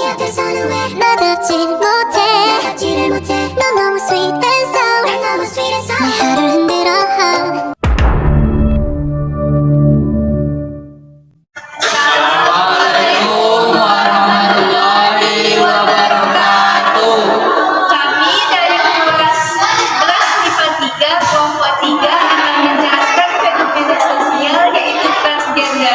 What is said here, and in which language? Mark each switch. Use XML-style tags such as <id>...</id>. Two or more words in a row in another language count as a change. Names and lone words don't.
<ko>나답지를 못해 넌 너무</ko> <en>sweet and sour</en> <ko>내 하루를 흔들어</ko> <ar>السلام عليكم ورحمة الله وبركاته.</ar> <id>Kami dari kelas 11 MIPA 3 kelompok 3 akan menjelaskan fenomena sosial yaitu transgender.</id>